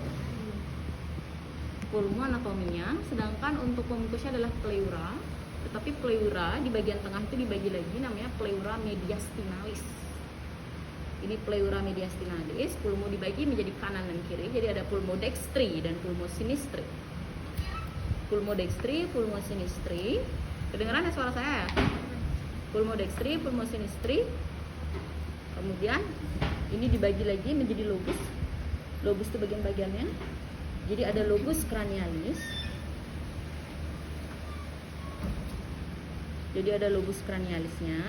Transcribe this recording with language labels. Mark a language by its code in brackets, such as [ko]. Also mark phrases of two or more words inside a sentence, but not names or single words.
[id] Pulmo anatominya, sedangkan untuk pemukusnya adalah pleura. Tetapi pleura di bagian tengah itu dibagi lagi, namanya [la] pleura mediastinalis. [id] Ini [la] pleura mediastinalis, [id] pulmo dibagi menjadi kanan dan kiri. Jadi ada [la] pulmo dextri [id] dan [la] pulmo sinistri. Pulmo dextri, pulmo sinistri. [id] Kedengeran ya suara saya ya? [la] Pulmo dextri, pulmo sinistri. [id] Kemudian ini dibagi lagi menjadi lobus. Lobus itu bagian-bagiannya. Jadi ada [la] lobus cranialis. [id] Jadi ada [la] lobus cranialisnya.